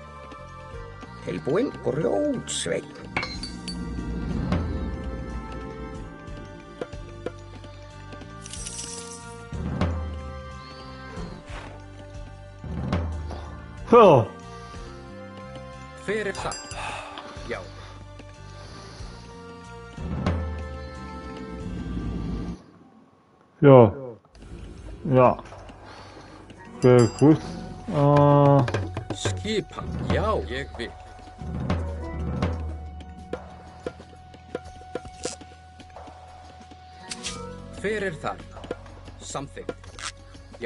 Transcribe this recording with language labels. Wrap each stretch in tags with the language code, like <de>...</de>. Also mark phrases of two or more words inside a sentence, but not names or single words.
<is>Tilbúin, grjótsveinn. Ja. Hver satt? Já. Ja.</is> <de>Ja. Sehr gut.</de> <is>Skipan, já, ég vil. Hver þar? Samþykkt. Já.</is>